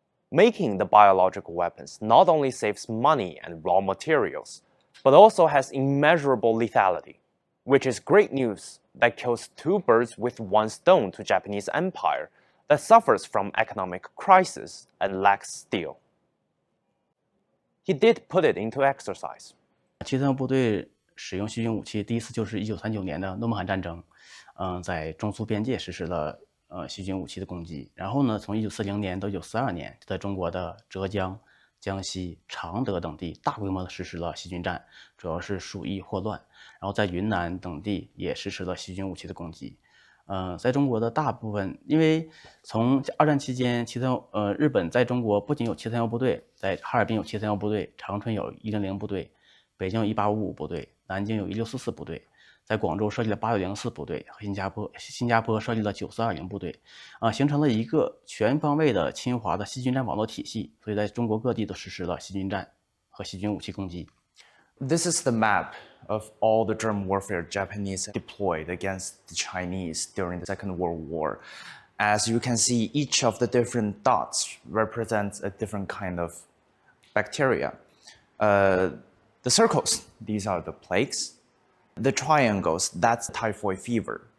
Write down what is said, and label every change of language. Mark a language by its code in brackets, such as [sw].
[en] Making the biological weapons not only saves money and raw materials, but also has immeasurable lethality, which is great news that kills 2 birds with 1 stone to Japanese empire that suffers from economic crisis and lacks steel. He did put it into exercise. [zh] 731部队使用细菌武器第一次就是1939年的诺曼罕战争，在中苏边界实施了细菌武器的攻击。然后呢，从1940年到1942年，在中国的浙江、江西、常德等地大规模的实施了细菌战，主要是鼠疫霍乱。然后在云南等地也实施了细菌武器的攻击。在中国的大部分，因为从2战期间，日本在中国不仅有731部队，在哈尔滨有731部队，长春有100部队，北京有1855部队，南京有1644部队，在广州设立了8904部队，和新加坡设立了9420部队，形成了一个全方位的侵华的细菌战网络体系，所以在中国各地都实施了细菌战和细菌武器攻击。 [en] This is the map of all the germ warfare Japanese deployed against the Chinese during the Second World War. As you can see, each of the different dots represents a different kind of bacteria. The circles, these are the plagues. The triangles, that's typhoid fever.